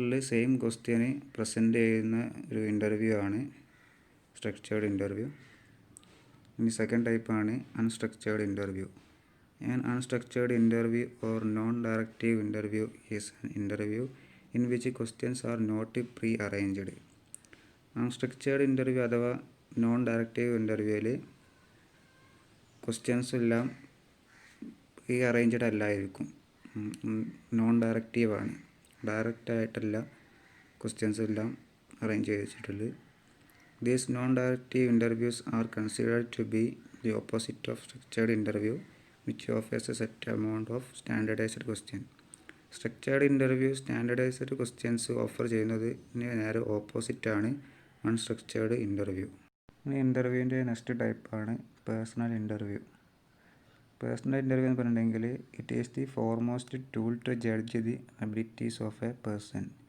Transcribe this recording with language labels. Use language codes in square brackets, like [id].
[ml] Same question present ചെയ്യുന്ന ഒരു interview ആണ് സ്ട്രക്ചേർഡ് ഇൻ്റർവ്യൂ. ഇനി സെക്കൻഡ് ടൈപ്പാണ് unstructured interview. [en] An unstructured interview or non-directive interview is an interview in which questions are not pre-arranged. [ml] Unstructured interview അഥവാ non directive ഇൻ്റർവ്യൂവിൽ questions എല്ലാം pre arranged അല്ലായിരിക്കും. Non ഡയറക്റ്റീവാണ്, ഡയറക്റ്റായിട്ടല്ല questions എല്ലാം arrange ചെയ്ത് വെച്ചിട്ടുള്ളത്. [en] These non-directive interviews are considered to be the opposite of structured interview, which offers a set amount of standardized questions. [ml] Structured interview standardised questions offer ചെയ്യുന്നതിന് നേരെ ഓപ്പോസിറ്റാണ് unstructured interview. ഇനി ഇൻ്റർവ്യൂവിൻ്റെ next ടൈപ്പാണ് personal interview. Personal interview എന്ന് പറഞ്ഞിട്ടുണ്ടെങ്കിൽ [en] It is the foremost tool to judge the abilities of a person.